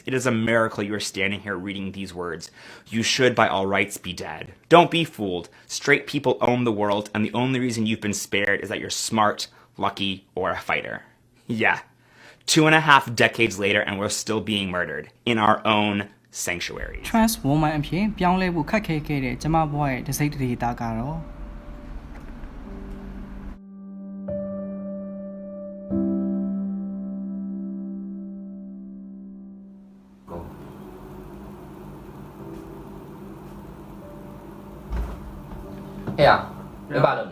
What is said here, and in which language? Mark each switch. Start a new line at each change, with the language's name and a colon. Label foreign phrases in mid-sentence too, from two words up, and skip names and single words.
English: It is a miracle you are standing here reading these words. You should, by all rights, be dead. Don't be fooled. Straight people own the world, and the only reason you've been spared is that you're smart, lucky, or a fighter. Yeah. 2.5 decades later, and we're still being murdered in our own sanctuaries. Trans woman
Burmese: အဖြစ်ပြောင်းလဲဖို့ခက်ခဲခဲ့တဲ့ကျမဘဝရဲ့တစိမ့်တဒေတာကတော့ ဟဲ့ရဘယ်ပါလုံးလဲ